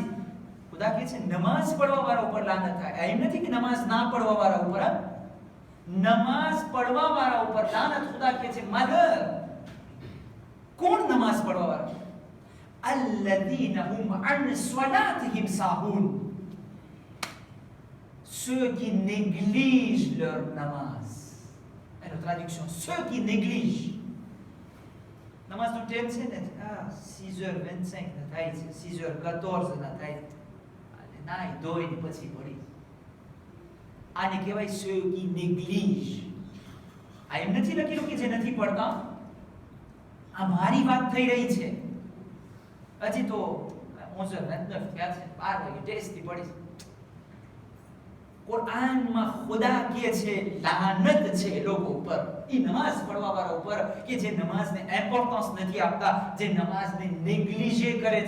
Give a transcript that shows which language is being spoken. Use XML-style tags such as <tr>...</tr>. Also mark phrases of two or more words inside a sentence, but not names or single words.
<gu>ખુદા કહે છે નમાઝ પઢવા વાળા ઉપર લાનત થાય. એમ નથી કે નમાઝ ના પઢવા વાળા ઉપર, નમાઝ પઢવા વાળા ઉપર લાનત. ખુદા કહે છે મલર. કોણ નમાઝ પઢવા વાળા?</gu> <ar>الذين هم عن صلاتهم ساهون,</ar> <fr>ceux qui négligent leur namaz. Et la traduction, ceux qui négligent.</fr> <gu>Namaz નો ટાઈમ છે ને 6h25 ના થાય છે, 6h14 ના થાય. અને નાઈ ધોઈને પછી પડી. આને કહેવાય</gu> <fr>ceux qui négligent.</fr> <gu>આ એમ નથી લખેલું કે જે નથી પડતા. આ મારી વાત થઈ રહી છે. હજી તો 11:29 થયા છે, 12 વાગે ટેસ્ટથી પડી. કુરાનમાં ખુદા કહે છે લાનત છે લોકો ઉપર, એ નમાઝ પઢવા વાળા ઉપર કે જે નમાઝને ઇમ્પોર્ટન્સ નથી આપતા, જે નમાઝને નેગ્લિજે કરે છે.</gu>